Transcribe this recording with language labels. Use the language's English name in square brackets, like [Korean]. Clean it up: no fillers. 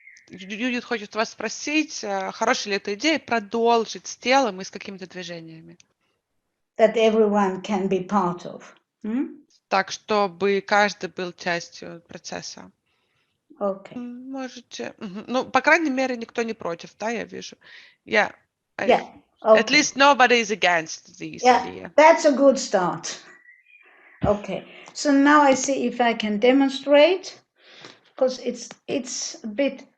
[Russian] Юдит хочет вас спросить, хорошая ли эта идея продолжить с телом и с какими-то движениями? [English] that everyone can be part of. [Russian] Так, чтобы каждый был частью процесса. [English] Okay. [Russian] Можете. Ну, по крайней мере, никто не против, да, я вижу. [English] Yeah. At least nobody is against this idea. That's a good start. Okay. So now I see if I can demonstrate, because it's a bit.